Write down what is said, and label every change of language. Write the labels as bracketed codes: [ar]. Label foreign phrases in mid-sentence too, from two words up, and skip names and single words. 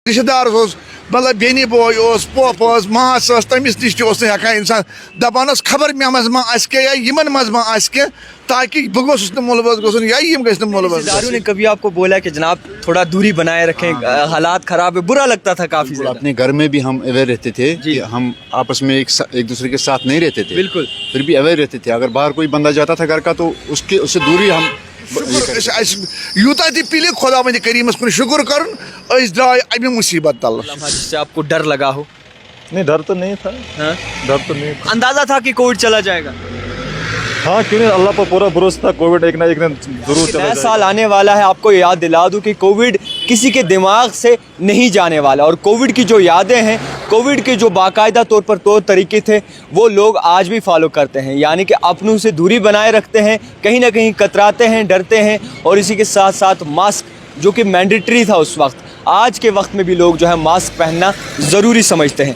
[ks] رشتہ دار مطلب بینی بوے پوپ ماس تمس نش ہکان انسان دپان خبر مے مز ما یا یمن مز ما تاکہ بہ گوس نا ملوث گھن یا یم گھس نا ملوث. [ur] رشتہ داروں نے کبھی آپ کو بولا کہ جناب تھوڑا دوری بنائے رکھیں, حالات خراب ہے, برا لگتا تھا کافی زیادہ؟ اپنے گھر میں بھی ہم اویئر رہتے تھے کہ ہم آپس میں ایک دوسرے کے ساتھ نہیں رہتے تھے, بالکل, پھر بھی اویئر رہتے تھے. اگر باہر کوئی بندہ جاتا تھا گھر کا تو اس سے دوری ہم [ks] یوتہ تہ پلے خدا وند کریمس کن شکر کرن درائے امہ مصیبت تل. [ur] جس سے آپ کو ڈر لگا ہو؟ نہیں, ڈر تو نہیں تھا. ڈر تو نہیں تھا. اندازہ تھا کہ کووڈ چلا جائے گا؟ ہاں, کیوں نہیں, اللہ پر پورا بھروسہ تھا کووڈ ایک نہ ایک دن ضرور چلا نیا جائے گا. سال آنے والا ہے, آپ کو یاد دلا دوں کہ کووڈ کسی کے دماغ سے نہیں جانے والا, اور کووڈ کی جو یادیں ہیں, کووڈ کے جو باقاعدہ طور طریقے تھے وہ لوگ آج بھی فالو کرتے ہیں, یعنی کہ اپنوں سے دوری بنائے رکھتے ہیں, کہیں نہ کہیں کتراتے ہیں, ڈرتے ہیں, اور اسی کے ساتھ ساتھ ماسک جو کہ مینڈیٹری تھا اس وقت, آج کے وقت میں بھی لوگ جو ہے ماسک پہننا ضروری سمجھتے ہیں.